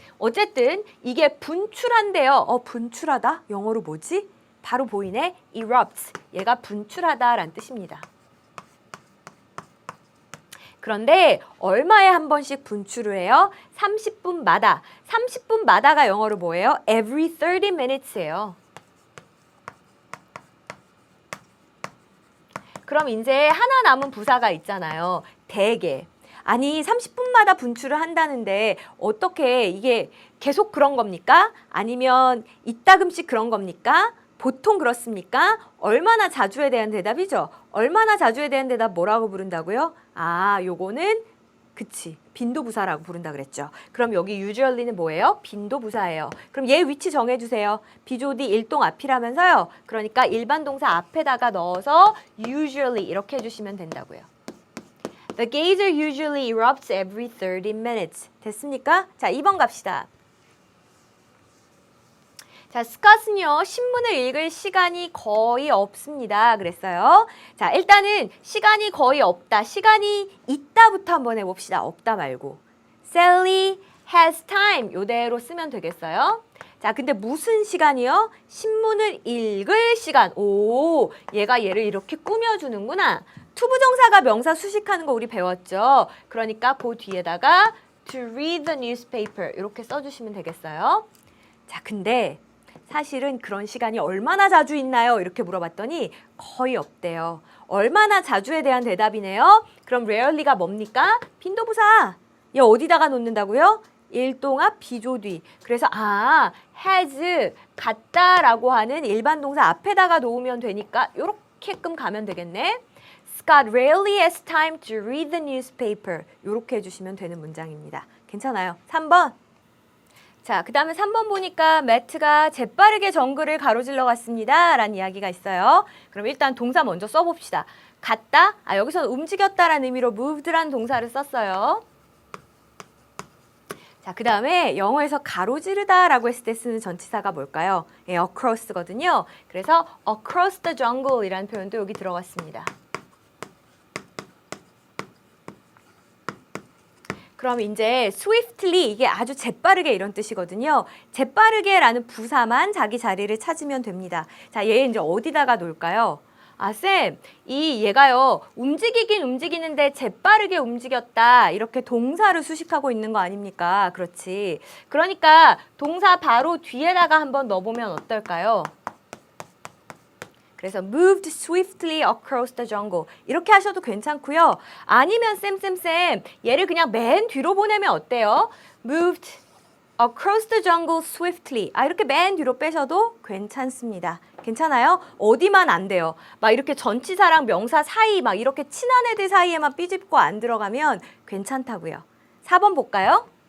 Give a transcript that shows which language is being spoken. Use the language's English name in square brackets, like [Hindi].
[Korean] 어쨌든 이게 분출한대요. 분출하다? 영어로 뭐지? 바로 보이네. erupts. 얘가 분출하다라는 뜻입니다. 그런데 얼마에 한 번씩 분출을 해요? 30분마다. 30분마다가 영어로 뭐예요? [English] Every 30 minutes예요. [Korean] 그럼 이제 하나 남은 부사가 있잖아요. 대개. 아니 30분마다 분출을 한다는데 어떻게 이게 계속 그런 겁니까? 아니면 이따금씩 그런 겁니까? 보통 그렇습니까? 얼마나 자주에 대한 대답이죠. 얼마나 자주에 대한 대답 뭐라고 부른다고요? 요거는 그치. 빈도부사라고 부른다 그랬죠. 그럼 여기 usually는 뭐예요? 빈도부사예요. 그럼 얘 위치 정해주세요. 비조디 일동 앞이라면서요. 그러니까 일반 동사 앞에다가 넣어서 usually 이렇게 해주시면 된다고요. [English] The geyser usually erupts every 30 minutes. [Korean] 됐습니까? 자, 2번 갑시다. 자, 스캇은요, 신문을 읽을 시간이 거의 없습니다. 그랬어요. 자, 일단은 시간이 거의 없다. 시간이 있다부터 한번 해봅시다. 없다 말고. [English] Sally has time. [Korean] 요대로 쓰면 되겠어요. 자, 근데 무슨 시간이요? 신문을 읽을 시간. 오, 얘가 얘를 이렇게 꾸며주는구나. 투부정사가 명사 수식하는 거 우리 배웠죠? 그러니까 그 뒤에다가 [English] to read the newspaper [Korean] 이렇게 써주시면 되겠어요. 자, 근데 사실은 그런 시간이 얼마나 자주 있나요? 이렇게 물어봤더니 거의 없대요. 얼마나 자주에 대한 대답이네요. 그럼 rarely가 뭡니까? 빈도부사. 얘 어디다가 놓는다고요? 일동합 비조뒤. 그래서 has 같다라고 하는 일반 동사 앞에다가 놓으면 되니까 요렇게끔 가면 되겠네. [English] Scott rarely has time to read the newspaper. [Korean] 요렇게 해주시면 되는 문장입니다. 괜찮아요. 3번. 자, 그 다음에 3번 보니까 매트가 재빠르게 정글을 가로질러 갔습니다. 라는 이야기가 있어요. 그럼 일단 동사 먼저 써봅시다. 갔다? 여기서는 움직였다라는 의미로 moved라는 동사를 썼어요. 자, 그 다음에 영어에서 가로지르다라고 했을 때 쓰는 전치사가 뭘까요? across거든요. 그래서 [English] across the jungle [Korean] 이라는 표현도 여기 들어갔습니다. 그럼 이제 swiftly 이게 아주 재빠르게 이런 뜻이거든요. 재빠르게라는 부사만 자기 자리를 찾으면 됩니다. 자, 얘 이제 어디다가 놓을까요? 쌤, 얘가요 움직이긴 움직이는데 재빠르게 움직였다 이렇게 동사를 수식하고 있는 거 아닙니까? 그렇지. 그러니까 동사 바로 뒤에다가 한번 넣어보면 어떨까요? 그래서 [English] moved swiftly across the jungle [Korean] 이렇게 하셔도 괜찮고요. 아니면 쌤 얘를 그냥 맨 뒤로 보내면 어때요? [English] moved across the jungle swiftly [Korean] 이렇게 맨 뒤로 빼셔도 괜찮습니다. 괜찮아요? 어디만 안 돼요. 막 이렇게 전치사랑 명사 사이 막 이렇게 친한 애들 사이에만 삐집고 안 들어가면 괜찮다고요. 4번 볼까요?